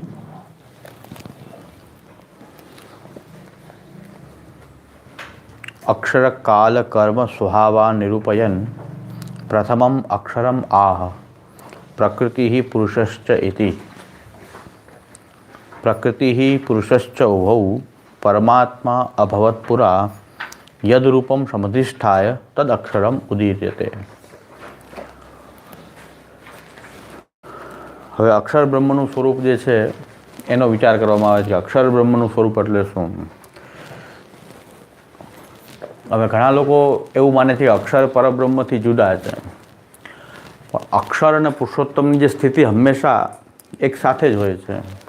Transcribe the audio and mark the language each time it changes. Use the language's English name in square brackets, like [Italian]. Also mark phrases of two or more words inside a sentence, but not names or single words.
[Sanskrit] अक्षर काल कर्म स्वभावा निरूपयन् प्रथमम् अक्षरम् आह प्रकृतिः पुरुषश्च इति। प्रकृतिः पुरुषश्च उभौ परमात्मा अभवत् पुरा यद्रूपं समधिष्ठाय तदक्षरम् उदीर्यते। [Gujarati] હવે અક્ષર બ્રહ્મનું સ્વરૂપ જે છે એનો વિચાર કરવામાં આવે છે. અક્ષર બ્રહ્મનું સ્વરૂપ એટલે શું? હવે ઘણા લોકો એવું માને છે કે અક્ષર પરબ્રહ્મથી જુદા છે, પણ અક્ષર અને પુરુષોત્તમની જે સ્થિતિ હંમેશા એક સાથે જ હોય છે.